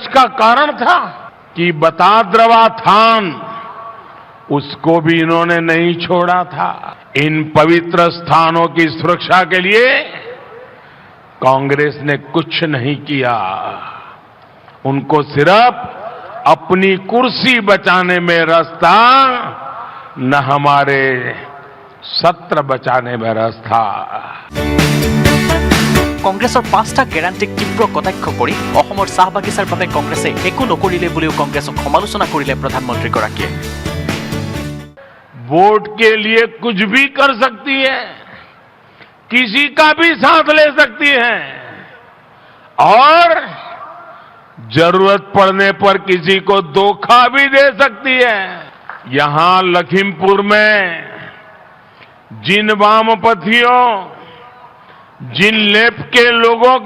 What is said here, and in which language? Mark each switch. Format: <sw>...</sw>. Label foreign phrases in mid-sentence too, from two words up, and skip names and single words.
<hi>का कारण था कि बताद्रवा थान उसको भी इन्होंने नहीं छोड़ा था इन पवित्र स्थानों की सुरक्षा के लिए कांग्रेस ने कुछ नहीं किया उनको सिर्फ अपनी कुर्सी बचाने में रस था न हमारे सत्र बचाने में रस था</hi> <as>কংগ্ৰেছৰ পাঁচটা গ্যাৰাণ্টিক তীব্ৰ কটাক্ষ কৰি অসমৰ চাহ বাগিচাৰ বাবে কংগ্ৰেছে একো নকৰিলে বুলিও কংগ্ৰেছক সমালোচনা কৰিলে প্ৰধানমন্ত্ৰীগৰাকীয়ে</as> <hi>वोट के लिए कुछ भी कर सकती है किसी का भी साथ ले सकती है और जरूरत पड़ने पर किसी को धोखा भी दे सकती है यहां लखीमपुर में जिन वामपंथियों जिन लेफ्ट के लोगों के</hi>